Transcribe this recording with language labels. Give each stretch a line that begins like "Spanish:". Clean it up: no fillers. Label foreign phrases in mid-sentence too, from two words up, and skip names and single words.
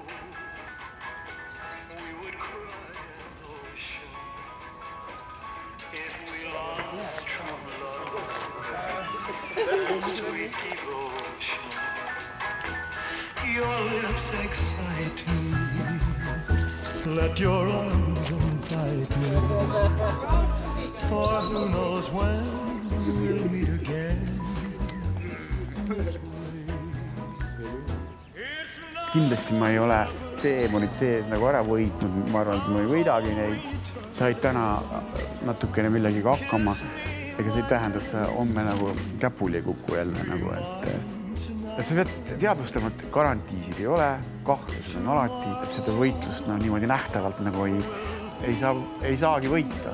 English: We would cry an ocean if we lost from love. Sweet devotion. Your lips excite me. Let your arms invite me. For who knows when we'll meet again.
Estonian: Kindlasti ma ei ole teemonid sees nagu ära võitnud, ma arvan, et ma ei võidagi neid. Said täna natukene millegagi hakkama, ega see ei tähenda, et sa homme nagu käpuli ei kuku jälle nagu, et sa pead teadvustama, et garantiisid ei ole, kahtlused on alati, et seda võitlust niimoodi nähtavalt nagu ei saagi võita.